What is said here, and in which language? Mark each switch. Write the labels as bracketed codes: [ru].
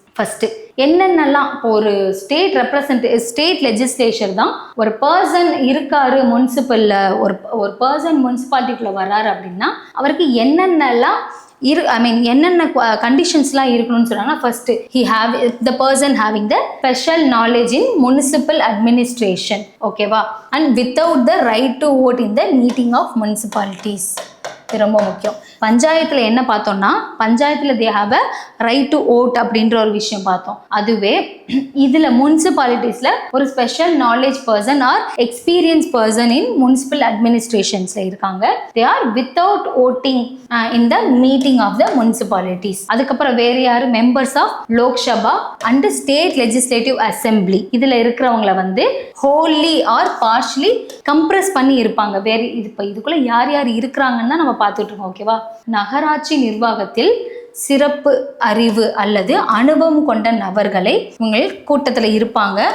[ta] First என்னென்னலாம் இப்போ ஒரு ஸ்டேட் லெஜிஸ்லேச்சர் தான் ஒரு பர்சன் இருக்காரு முனிசிபல்ல, ஒரு பர்சன் முனிசிபாலிட்டிக்குள்ள வர்றாரு அப்படின்னா அவருக்கு என்னென்னலாம் என்னென்ன கண்டிஷன்ஸ்லாம் இருக்கணும்னு சொன்னாங்கன்னா, first [en] the person having the special knowledge in municipal administration. [ta] ஓகேவா? [en] and without the right to vote in the meeting of municipalities. [ta] இது ரொம்ப முக்கியம். பஞ்சாயத்துல என்ன பார்த்தோம்னா, பஞ்சாயத்துல [en] they have a right to vote [ta] அப்படின்ற ஒரு விஷயம் பார்த்தோம். அதுவே இதுல முனிசிபாலிட்டிஸ்ல ஒரு special knowledge person R experience person in municipal அட்மினிஸ்ட்ரேஷன்ஸ்ல இருக்காங்க. [en] they are without voting in the meeting of the municipalities. [ta] அதுக்கப்புறம் வேற யாரு, members of Lok Sabha and state legislative assembly. இதுல இருக்கிறவங்கள வந்து ஹோல்லி ஆர் பார்ஷலி கம்ப்ரஸ் பண்ணி இருப்பாங்க. வேற இதுக்குள்ள யார் யார் இருக்கிறாங்கன்னு தான் நம்ம பார்த்துட்டு இருக்கோம். ஓகேவா? நகராட்சி நிர்வாகத்தில் சிறப்பு அறிவு அல்லது அனுபவம் கொண்ட நபர்களை இவங்க கூட்டத்தில் இருப்பாங்க.